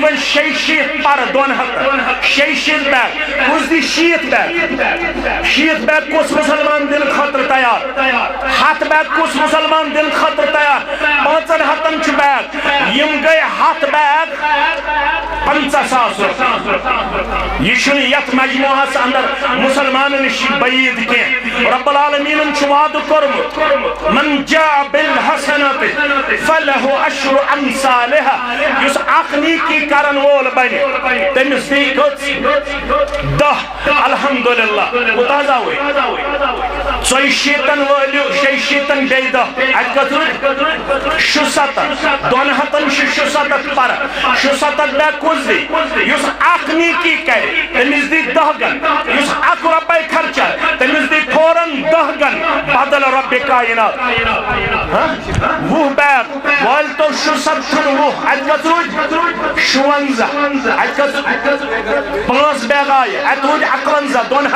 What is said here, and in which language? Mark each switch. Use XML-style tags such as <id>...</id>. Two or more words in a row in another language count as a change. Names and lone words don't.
<ks>وۄنۍ 66 پرٕ 200 66 بیگ کُس دی 60 بیگ کُس مسلمان دِنہٕ خٲطرٕ تیار 100 بیگ کُس مسلمان دِنہٕ خٲطرٕ تیار 500 چھُ بیگ یم گٔے 100 بیگ 50,000 رۄپیہِ یہ چھُنہٕ یتھ مجموعس اندر مسلمانن نِش بعیٖد کینٛہہ رب العالمیٖنن چھُ وعدٕ کوٚرمُت</ks> <ar>من جاء بالحسنۃ فلہ عشر امثالها</ar> <ks>یُس اکھ نیکی کرن وول بنہِ تٔمِس دی کٔژ 10 الحمدللہ کوٗتاہ حظ آوٕے 40 وٲلِو 60 بیٚیہِ 10 اتہِ کٔژ روٗدۍ 67 200 چھِ 67 پرٕ 67 بیگ کُس دی یُس اکھ نیکی کرِ تٔمِس دی 10 گن یُس 1 رۄپے خرچہ تٔمِس دی فوراً 10 گن بدل رب کائنات 20 بیگ وٲلۍ تو 67 20 اتہِ کٔژ روٗدۍ 56 اتہِ کٔژ 5 بیگ آیہِ اتہِ روٗدۍ 51</ks>